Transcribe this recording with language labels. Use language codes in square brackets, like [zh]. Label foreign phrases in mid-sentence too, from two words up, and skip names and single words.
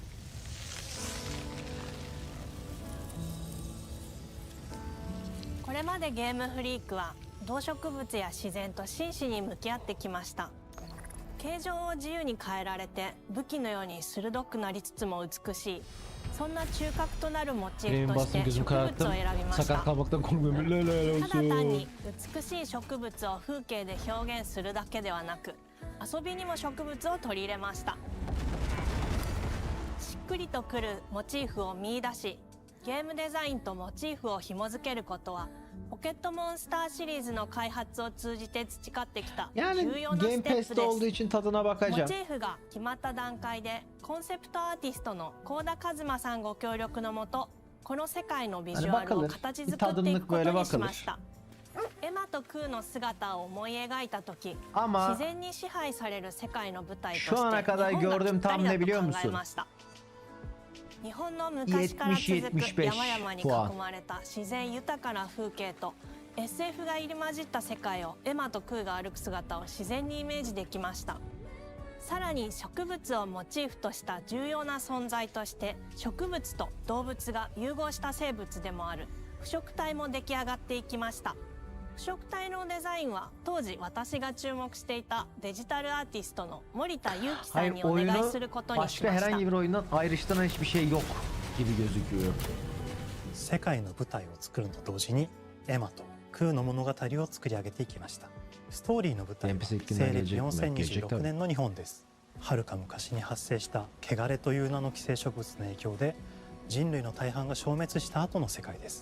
[ja] これまでゲームフリークは動植物や自然と真摯に向き合ってきました。形状を自由に変えられて武器のように鋭くなりつつも美しいそんな中核となるモチー [tr] Benim [ja] フとし [tr] bastım [ja] て [tr] gözüm [ja] 植物を [tr] kararttım. [ja] 選びまし [tr] Sakat [ja] た。 [tr] kalmaktan korkmuyorum. Helal [ja] ただ単 [tr] olsun. [ja] に美しい植物を風景で表現するだけではなく遊びにも植物を取り入れました。しっくりとくるモチーフを見出しゲームデザインとモチーフを紐付けることはポケットモンスターシリーズの開発を通じて培ってきた [tr] Yani [ja] 重要な [tr] Game [ja] ステップ [tr] Pass'te [ja] で [tr] olduğu [ja] す。 [tr] için tadına [ja] モ [tr] bakacağım. [ja] チーフが決まった段階でコンセプトアーティストの幸田一馬さんご協力のもとこの世界のビジュアルを形作っていくことにしました。エマとクーの姿を思い描いた時 [tr] Ama [ja] 自然に支配される世界の舞台として [tr] şu ana kadar [ja] 日本が [tr] gördüğüm [ja] ぴった [tr] tam [ja] りだ [tr] ne [ja] と [tr] biliyor [ja] 考え [tr] musun? [ja] ました。日本の昔から続く 70-75 山々に囲まれた自然豊かな風景と SF が入り混じった世界をエマとクーが歩く姿を自然にイメージできました。さらに植物をモチーフとした重要な存在として植物と動物が融合した生物でもある腐植体も出来上がっていきました。腐植体のデザインは当時私が注目していたデジタルアーティストの森田裕樹さん [tr] Hayır [ja] にお願い [tr] oyunu [ja] することにし [tr] başka [ja] ました。 [tr] herhangi bir oyundan ayrıştıran hiçbir şey yok gibi gözüküyor. [ja] 世界の舞台を作るのと同時にエマとクーの物語を作り上げていきました。ストーリーの舞台は西暦4026年の日本です。はるか昔に発生した汚れという名の寄生植物の影響で人類の大半が消滅した後の世界です。